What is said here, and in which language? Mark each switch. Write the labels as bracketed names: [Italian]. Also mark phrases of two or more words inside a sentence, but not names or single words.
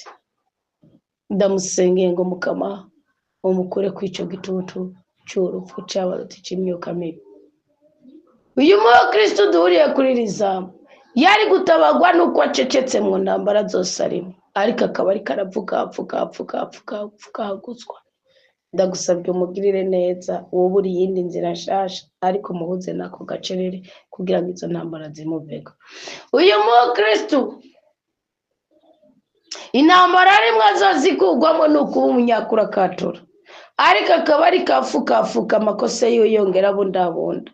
[Rundi] Ndamusengeye ngo Mukama umukure kw'ico gitutu cy'urupfu cy'abaruta cy'imyuka mibi. Uyu mukristo duhuriye kuri iri zamu yari gutabagwa nuko acecetse mu ntambara zose arimo, ariko akaba ariko aravuga haguzwa. Ndagusabye umugirire neza, wowe uri iyindi nzira nshasha, ariko muhuze nako gacerere kugira ngo izo ntambara zimuveko. Uyu mukristo intambara arimwo azozikugwamo ni ukuba umunyakura, ariko akaba ari kafukafuka amakosa yiwe yongera abundabunda.